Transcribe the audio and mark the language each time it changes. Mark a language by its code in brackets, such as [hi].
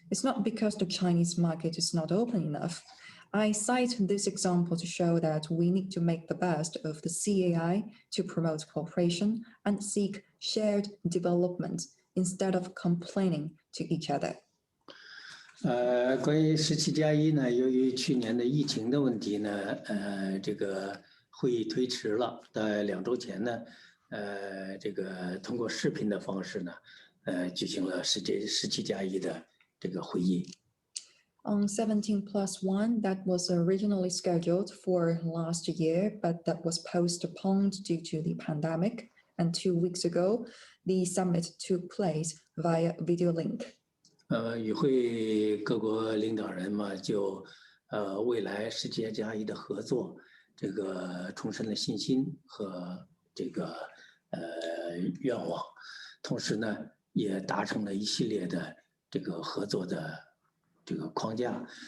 [en] It's not because the Chinese market is not open enough. I cite this example to show that we need to make the best of the CAI to promote cooperation and seek shared development instead of complaining to each other. [zh] 关于17+1呢，由于去年的疫情的问题呢，这个会议推迟了。在2周前呢，这个通过视频的方式呢，举行了17+1的这个会议。 [en] On 17+1, that was originally scheduled for last year, but that was postponed due to the pandemic. And 2 weeks ago, the summit took place via video link. [zh] 与会各国领导人嘛，就未来世界+1的合作，这个重申了信心和这个愿望，同时呢，也达成了一系列的这个合作的这个框架。